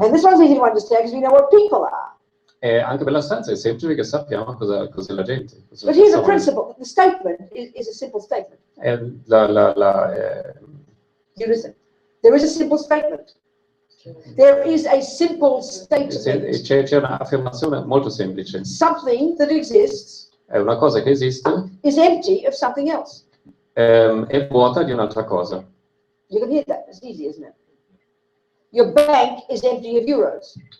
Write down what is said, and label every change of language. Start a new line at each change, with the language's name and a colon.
English: And this one's easy to understand because we know what people are.
Italian: Anche per la stanza è semplice perché sappiamo cos'è la gente. cos'è la
English: But here's the
Italian: persona.
English: principle. The statement is a simple statement. You listen. There is a simple statement. There is a simple statement.
Italian: C'è un'affermazione molto semplice.
English: Something that exists
Italian: È una cosa che esiste,
English: is empty of something else.
Italian: è vuota di un'altra cosa.
English: You can hear that. It's easy, isn't it? Your bank is empty of euros.